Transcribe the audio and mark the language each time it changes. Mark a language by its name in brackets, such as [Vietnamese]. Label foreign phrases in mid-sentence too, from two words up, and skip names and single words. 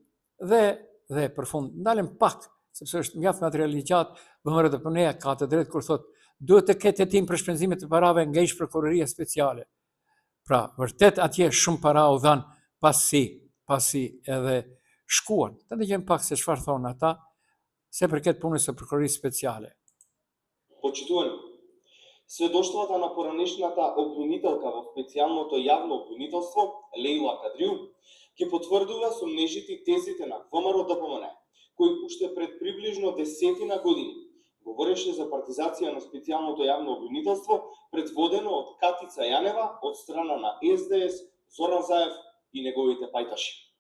[Albanian] Dhe për fund, ndalem pak, sepse është mjaft material i gjatë, VMRDP-ja ka të drejtë kur thotë duhet të ketë hetim për shpenzimet të parave nga ish prokuroria speciale. Pra, vërtet atje shumë para u dhan pasi edhe shkuan. Të dëgjojmë pak se çfarë thonë ata se përket punës së prokurorisë speciale. [Macedonian] Почитувани, сведоштвата на поранешната обвинителка во специјалното јавно обвинителство, Леила Кадрiju, ќе потврдува сомнежите и тезите на ВМРО-ДПМН, кој уште пред приближно 10 години говореше за партизација на специјалното јавно обвинителство, предводено од Катица Јанева од страна на СДС, Зоран Заев и неговите пајташи.